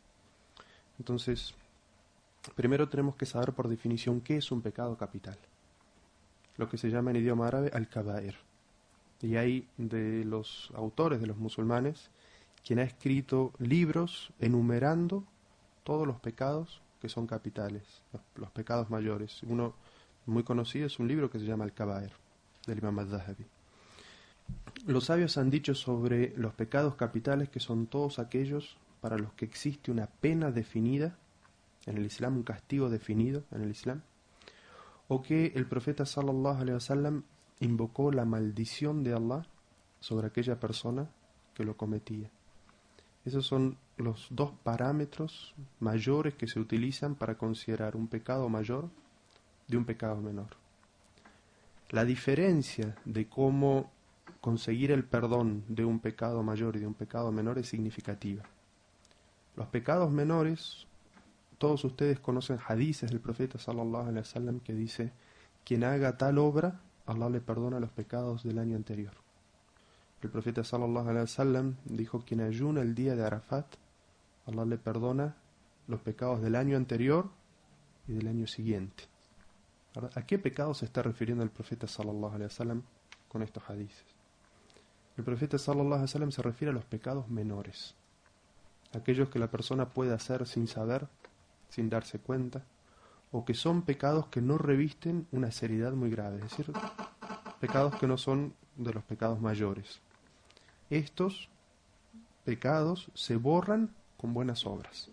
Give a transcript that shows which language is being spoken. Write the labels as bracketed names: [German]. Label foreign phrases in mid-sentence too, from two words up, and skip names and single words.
[Spanish] Entonces, primero tenemos que saber por definición qué es un pecado capital, lo que se llama en idioma árabe al-kaba'ir. Y hay de los autores de los musulmanes quien ha escrito libros enumerando todos los pecados que son capitales, los pecados mayores. Uno muy conocido es un libro que se llama Al-Kaba'ir, del Imam al-Zahabi. Los sabios han dicho sobre los pecados capitales que son todos aquellos para los que existe una pena definida en el Islam, un castigo definido en el Islam, o que el profeta [Arabic] صلى الله عليه وسلم [Spanish] invocó la maldición de Allah sobre aquella persona que lo cometía. Esos son los dos parámetros mayores que se utilizan para considerar un pecado mayor de un pecado menor. La diferencia de cómo conseguir el perdón de un pecado mayor y de un pecado menor es significativa. Los pecados menores, todos ustedes conocen hadices del profeta [Arabic] صلى الله عليه وسلم [Spanish] que dice: quien haga tal obra, Allah le perdona los pecados del año anterior. El profeta [Arabic] صلى الله عليه وسلم [Spanish] dijo: quien ayuna el día de Arafat, Allah le perdona los pecados del año anterior y del año siguiente. ¿A qué pecado se está refiriendo el profeta [Arabic] صلى الله عليه وسلم [Spanish] con estos hadices? El profeta [Arabic] صلى الله عليه وسلم [Spanish] se refiere a los pecados menores, aquellos que la persona puede hacer sin saber, sin darse cuenta, o que son pecados que no revisten una seriedad muy grave, es decir, pecados que no son de los pecados mayores. Estos pecados se borran con buenas obras.